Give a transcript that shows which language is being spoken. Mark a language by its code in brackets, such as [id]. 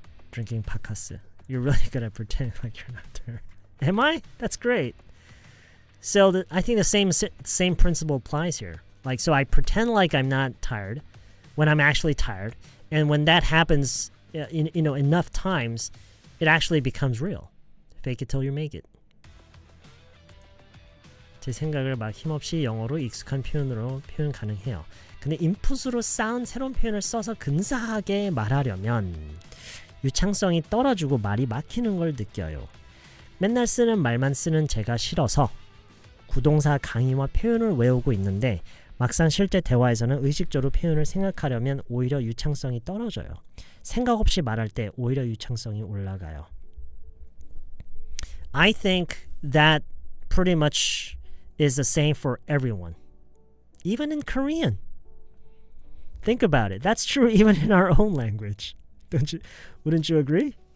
[en] Drinking pakase. You're really good at pretending like you're not there. Am I? That's great. So I think the same principle applies here. Like, so I pretend like I'm not tired when I'm actually tired, and when that happens, enough times, it actually becomes real. Fake it till you make it. [ko] 제 생각을 막 힘없이 영어로 익숙한 표현으로 표현 가능해요. 근데 인풋으로 쌓은 새로운 표현을 써서 근사하게 말하려면 유창성이 떨어지고 말이 막히는 걸 느껴요. 맨날 쓰는 말만 쓰는 제가 싫어서 구동사 강의와 표현을 외우고 있는데 막상 실제 대화에서는 의식적으로 표현을 생각하려면 오히려 유창성이 떨어져요. 생각 없이 말할 때 오히려 유창성이 올라가요. [en] I think that pretty much is the same for everyone. Even in Korean. Think about it. That's true even in our own language. Wouldn't you agree?